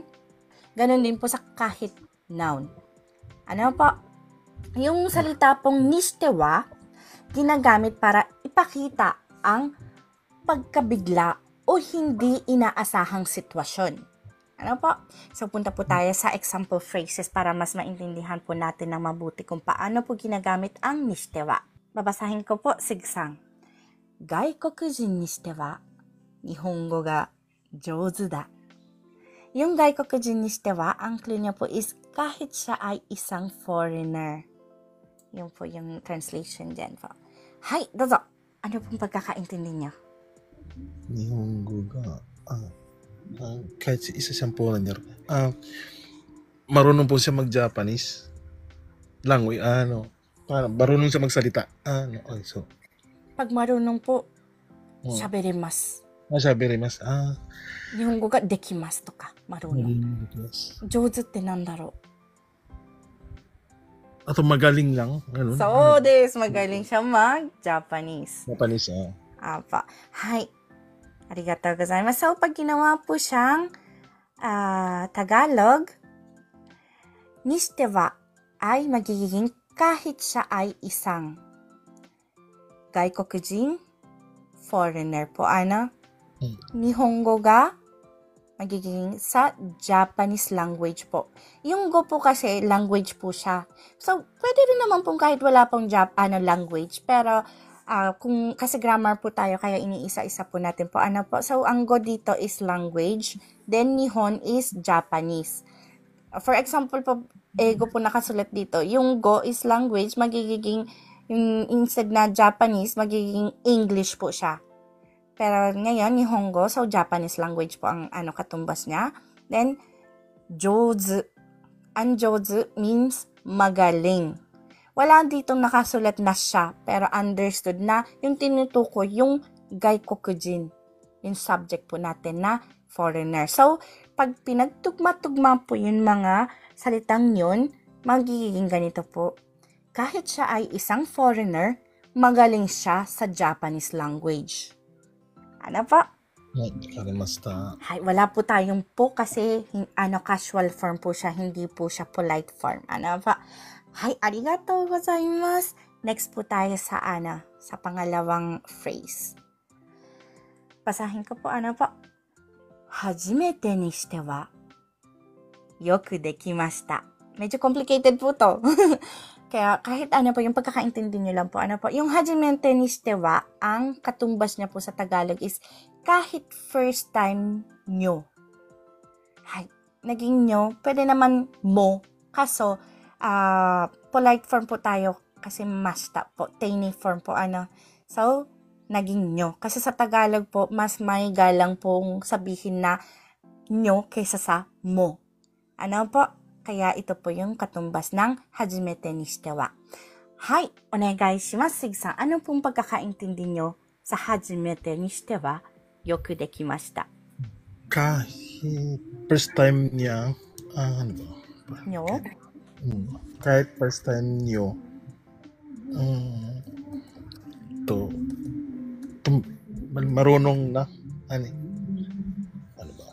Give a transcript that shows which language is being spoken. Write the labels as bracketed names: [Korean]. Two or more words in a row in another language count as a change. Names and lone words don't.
[Filipino] Ganon din po sa kahit noun. Yung salita pong [Japanese] にしては, [Filipino] ginagamit para ipakita ang pagkabigla o hindi inaasahang sitwasyon. So, punta po tayo sa [English] example phrases [Filipino] para mas maintindihan po natin ng mabuti kung paano po ginagamit ang [Japanese] にしては. [Filipino] Babasahin ko po, sigsang. [Japanese] 外国人にしては、日本語が上手だ. Yung 外国人にしては, [Filipino] ang clue niya po is kahit siya ay isang foreigner. Yun po yung translation dyan po. [Japanese] はい、どうぞ. [Filipino] Ano pong pagkakaintindi niyo? [Japanese] 日本語が, [Filipino] kahit isa siyang foreigner, marunong po siya mag- [English] Japanese language, [Filipino] marunong siya magsalita, so. Pag marunong po, saberimasu. [Japanese] Saberimasu, 日本語ができますとか, marunong. Jouzuってなんだろう? [Filipino] Ato magaling lang, ganun. So, magaling siya mag-Japanese. Japanese, Apa. Hai. [Japanese] ありがとうございます. [Filipino] So, pag ginawa po siyang Tagalog, [Japanese] にしては [Filipino] ay magiging kahit siya ay isang gaikokujin, foreigner po. [Japanese] 日本語が [Filipino] magiging sa [English] Japanese language [Filipino] po. Yung go po kasi language po siya. So, pwede rin naman pong kahit wala pong language, pero kasi grammar po tayo, kaya iniisa-isa po natin po. So, ang go dito is language, then Nihon is Japanese. For example po, go po nakasulat dito. Yung go is language, magiging, yung instead na Japanese, magiging English po siya. Pero ngayon, Nihongo, so [English] Japanese language [Filipino] po ang katumbas niya. Then, jouzu. Ang jouzu means magaling. Wala ditong nakasulat na siya, pero understood na yung tinutukoy yung gaikokujin, yung subject po natin na foreigner. So, pag pinagtugma-tugma po yung mga salitang yun, magiging ganito po. Kahit siya ay isang foreigner, magaling siya sa [English] Japanese language. [Filipino] Ano po? [Japanese] はい、わかりました。 [Filipino] Hay, wala po tayong po kasi [English] casual form [Filipino] po siya, hindi po siya [English] polite form. [Filipino] Ano pa? Hay, [Japanese] ありがとうございます. [Filipino] Next po tayo sa sa pangalawang phrase. Basahin ko po, ano po? [Japanese] 初めてにしてはよくできました. [Filipino] Medyo complicated po to. Kaya kahit ano po, yung pagkakaintindi nyo lang po, ano po, yung [Japanese] 初めてにしては, [Filipino] ang katumbas niya po sa Tagalog is kahit [English] first time [Filipino] nyo. Hay, naging nyo, pwede naman mo. Kaso, [English] polite form [Filipino] po tayo kasi mashita po. [English] Tiny form [Filipino] po, So, naging nyo. Kasi sa Tagalog po, mas may galang pong sabihin na nyo kaysa sa mo. Ano po? Kaya ito po yung katumbas ng [Japanese] 初めてにしては. Hay, お願いします. [Filipino] Sig-san, ano pong pagkakaintindi nyo sa [Japanese] 初めてにしてはよくできました? [Filipino] Kahit [English] first time [Filipino] niya, ano ba? Nyo? Kahit [English] first time [Filipino] niyo, marunong na, ano ba?